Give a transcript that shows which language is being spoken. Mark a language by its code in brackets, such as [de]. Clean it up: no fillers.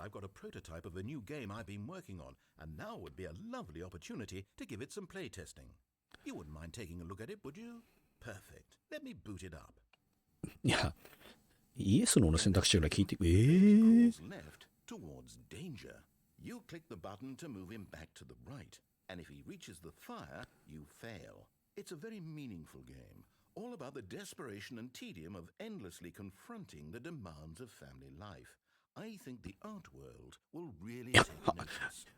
[en] I've got a prototype of a new game I've been working on, and now would be a lovely opportunity to give it some playtesting. You wouldn't mind taking a look at it, would you? Perfect. Let me boot it up. [ja] いや、イエスの選択肢ぐらい聞いて、 [en] Calls left towards danger. You click the button to move him back to the right, and if he reaches the fire, you fail. It's a very meaningful game, all about the desperation and tedium of endlessly confronting the demands of family life. I think the art world will really take notice.